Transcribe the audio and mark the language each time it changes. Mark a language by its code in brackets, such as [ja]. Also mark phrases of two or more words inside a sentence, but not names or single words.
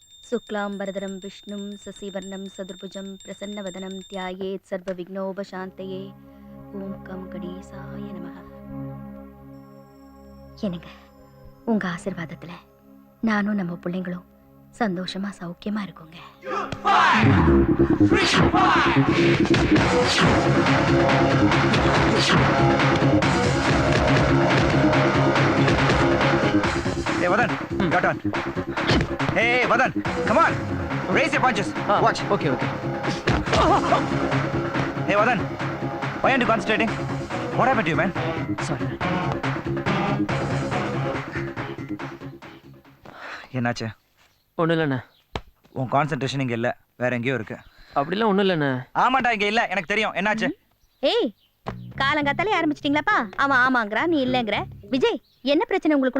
[sa] शुक्लांबरधरं विष्णुं शशिवर्णं सदुर्भुजं प्रसन्नवदनं ध्यायेत् सर्वविघ्नोपशान्तये ॐ गं गणेशाय नमः. [ta] என்னங்க உங்க ஆசீர்வாதத்துல நானும் நம்ம பிள்ளைங்களும் சந்தோஷமா சௌக்கியமா இருக்குங்க. [en] Hey Vadan, got on. Hey Vadan, come on. Raise your punches. Watch. Okay. Hey Vadan, why aren't you concentrating? What happened to you, man? Sorry. [ta] என்னாச்சு? ஒன்றும் இல்லைண்ணே. உன் கான்சென்ட்ரேஷன் இங்க இல்ல, வேற எங்கேயோ இருக்கு. அப்படிலாம் ஒன்றும் இல்லைண்ணே. ஆமாண்டா, இங்க இல்ல, எனக்கு தெரியும். என்னாச்சு? ஏய், காலங்காத்தாலே ஆரம்பிச்சிட்டீங்களாப்பா? அவன் ஆமாங்கறா, நீ இல்லங்கற. விஜய், என்ன பிரச்சனை உங்களுக்குள்ள?